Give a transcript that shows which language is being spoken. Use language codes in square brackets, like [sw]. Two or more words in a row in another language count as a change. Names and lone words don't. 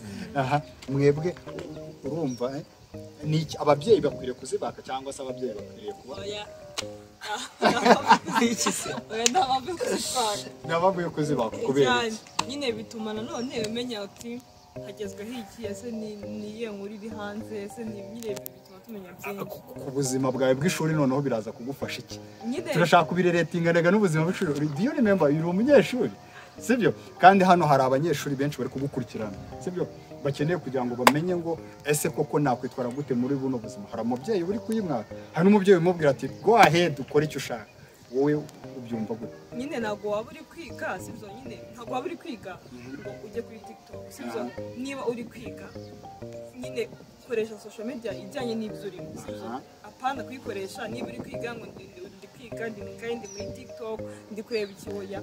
[rw] Mwebwe urumva ni ababyeyi bakwiriye kuzibaka cyangwa se ababyeyi bakwiriye kuba nabavuye kuzibaka kubera nyine bituma nanone umenya ati hagezweho iki, ese niye nkuri iri hanze, ese ni nyine bituma tumenya byinshi ku buzima bwawe bw'ishuri. Noneho biraza kugufasha iki? Turashaka kubireretinganaga n'ubuzima bw'ishuri. [en] Do you remember [rw] uri umunyeshuri, sibyo? Kandi hano hari abanyeshuri benshi bari kugukurikirana, sibyo? Bakeneye kugira ngo bamenye ngo ese koko nakwitwara gute muri buno buzima. Hari umubyeyi uri kuyimwaka, hari n'umubyeyi umubwira ati [en] go ahead [rw] ukore icyo ushaka. wowe ubyumva gute? Nyine ntabwo waba uri kwiga sibyo, nyine ntabwo waba uri kwiga ngo ujye kuri TikTok sibyo. Niba uri kwiga nyine koresha [en] social media [rw] ijyanye n'ibyo urimo sibyo, apana kuyikoresha niba uri kwiga ngo ndi kwiga ndi muri TikTok ndi kureba ikiboya.